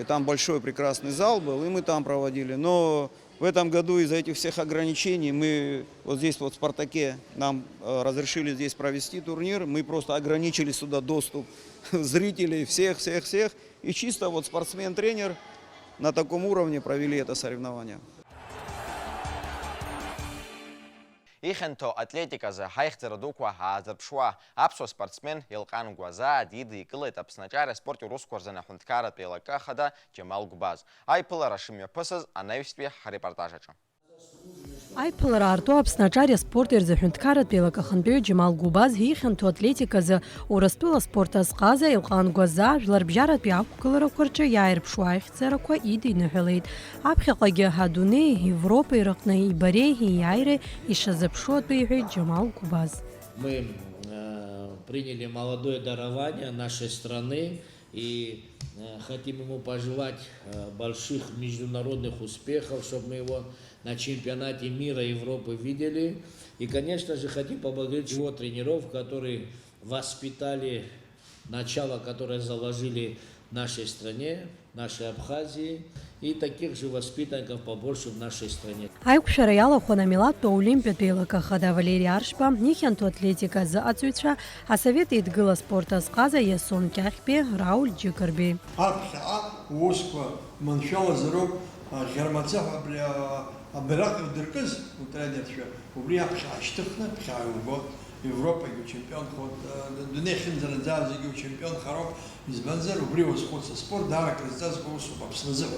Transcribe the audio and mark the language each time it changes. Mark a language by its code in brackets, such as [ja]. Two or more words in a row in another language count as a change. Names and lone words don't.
[ru] Там большой прекрасный зал был, и мы там проводили. Но в этом году из-за этих всех ограничений мы вот здесь вот в «Спартаке» нам разрешили здесь провести турнир. Мы просто ограничили сюда доступ зрителей, всех. И чисто вот спортсмен-тренер на таком уровне провели это соревнование. [ab] Ихьанҭо атлетиказы ҳаихьӡара дуқәа ҳаазырԥшуа аԥсуа спортсмен Елҟан Гәазаа дидикылеит Аԥсны аҿар аспорт иусқәа рзы аҳәынҭқарратәи еилакы ахада Џьамал Гәбаз. Аиԥылара шымҩаԥысыз анаҩстәи ҳрепортаж аҿы. Аиԥылара аарту Аԥсны аҿар аспорт рзы аҳәынҭқарратәи еилакы ахантәаҩы Џьамал Гәбаз ихьанҭо атлетиказы Урыстәыла спорт азҟаза Елҟан Гәазаа жәларбжьаратәи ақәгыларақәа рҿы иааирԥшуа аихьӡарақәа идиныҳәалеит. Аԥхьаҟагьы адунеи, Европеи рыҟны ибареи иааиреи ишазыԥшу атәы иҳәеит Џьамал Гәбаз. [ru] Мы приняли молодое дарование нашей страны и хотим ему пожелать больших международных успехов, чтобы мы его на чемпионате мира Европы видели. И, конечно же, хотим поблагодарить его тренеров, которые воспитали начало, которое заложили в нашей стране, нашей Абхазии. и таких же воспитанников побольше в нашей стране. [ab] Аиқәшәара иалахәын амилаҭтә аолимпиатә еилакахада Валери Аршба, нихьантә атлетика азыҟаҵаҩцәа, асовет еидгыла спорт азҟаза Иасон Кьахьбеи, Рауль Џьыкырбеи. Аԥхьаҟа усқәа маншәалазароуп ӷьармацаҳәа абри абираҟ иудыркыз утренерцәа, убри аԥхьа аашьҭыхны ԥхьаа иубо Европагьы учемпионхоит, дунеихьынӡараӡа зегьы учемпионхароуп, избанзар убри уазхәыц аспорт даара крызҵазкуа усуп Аԥсны азыҳәан.